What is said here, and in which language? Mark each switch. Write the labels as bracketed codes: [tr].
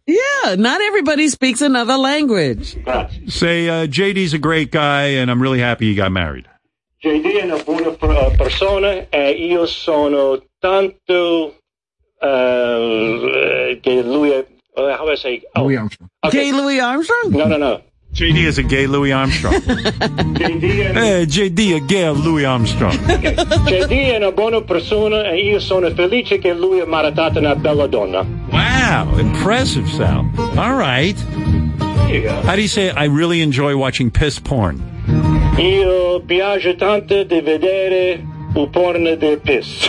[en] Yeah, not everybody speaks another language. Say, JD's a great guy, and I'm really happy he got married. [it] JD è una buona persona e io sono tanto che lui è... [en] How do I say? Oh. Louis Armstrong. Okay. Gay Louis Armstrong? No. JD is a gay Louis Armstrong. JD a gay Louis Armstrong. Okay. [it] JD è una buona persona e io sono felice che lui è maritato una bella donna. [en] Wow, impressive, Sal. All right. How do you say, I really enjoy watching piss porn? [it] Io piace tanto di vedere il porno di piss.